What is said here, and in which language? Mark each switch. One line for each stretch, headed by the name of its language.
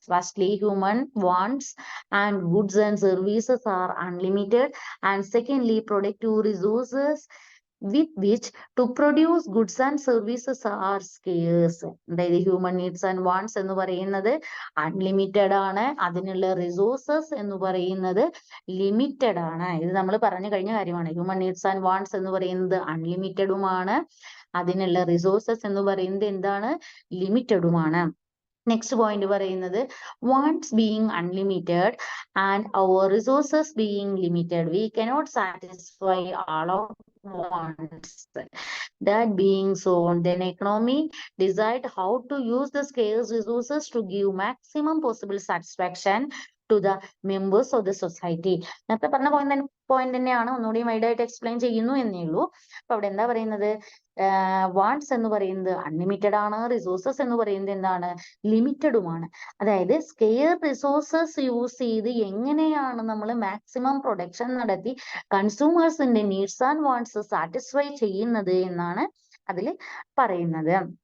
English: Firstly, human wants and goods and services are unlimited, and secondly, productive resources with which to produce goods and services are scarce.
Malayalam: അതായത് human needs and wants എന്ന് പറയുന്നത് unlimited ആണ്, അതിനുള്ള resources എന്ന് പറയുന്നത് limited ആണ്. ഇത് നമ്മൾ പറഞ്ഞു കഴിഞ്ഞ കാര്യമാണ്. ഹ്യൂമൻ നീഡ്സ് ആൻഡ് വാണ്ട്സ് എന്ന് പറയുന്നത് അൺലിമിറ്റഡുമാണ്, അതിനുള്ള റിസോഴ്സസ് എന്ന് പറയുന്നത് എന്താണ്, ലിമിറ്റഡുമാണ്. നെക്സ്റ്റ് പോയിന്റ് പറയുന്നത്
English: Wants being unlimited and our resources being limited we cannot satisfy all of wants. That being so, then economy decide how to use the scarce resources to give maximum possible satisfaction to the members of the society.
Malayalam: നേരത്തെ പറഞ്ഞ point തന്നെയാണ്, ഒന്നുകൂടി വൈഡായിട്ട് explain ചെയ്യുന്നു എന്നേ ഉള്ളൂ. അപ്പൊ അവിടെ എന്താ പറയുന്നത്, വാണ്ട്സ് എന്ന് പറയുന്നത് അൺലിമിറ്റഡ് ആണ്, റിസോഴ്സസ് എന്ന് പറയുന്നത് എന്താണ്, ലിമിറ്റഡുമാണ്. അതായത് സ്കെയർ റിസോഴ്സസ് യൂസ് ചെയ്ത് എങ്ങനെയാണ് നമ്മൾ മാക്സിമം പ്രൊഡക്ഷൻ നടത്തി കൺസ്യൂമേഴ്സിന്റെ നീഡ്സ് ആൻഡ് വാണ്ട്സ് സാറ്റിസ്ഫൈ ചെയ്യുന്നത് എന്നാണ് അതിൽ പറയുന്നത്.